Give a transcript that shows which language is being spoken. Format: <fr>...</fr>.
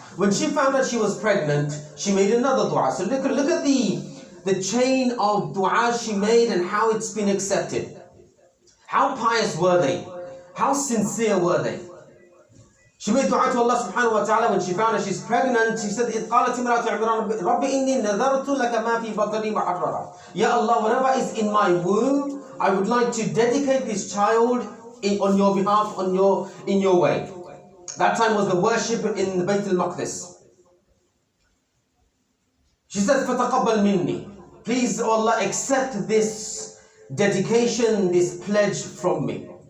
<en>When she found that she was pregnant, she made another dua. So look at the chain of dua she made and how it's been accepted. How pious were they? How sincere were they? She made dua to Allah subhanahu wa ta'ala when she found that she's pregnant. She said,</en> <ar>إِذْ قَالَتِ امْرَأَةُ عِمْرَانَ رَبِّ إِنِّي نَذَرْتُ لَكَ مَا فِي بَطْنِي مُحَرَّرًا.</ar> <en>Ya Allah, whatever is in my womb, I would like to dedicate this child on your behalf, in your way. That time was the worship in the Bayt al-Maqdis. She said,</en> <ar>فَتَقَبَّلْ مِنِّي.</ar> <en>Please, oh Allah, accept this dedication, this pledge from me.</en>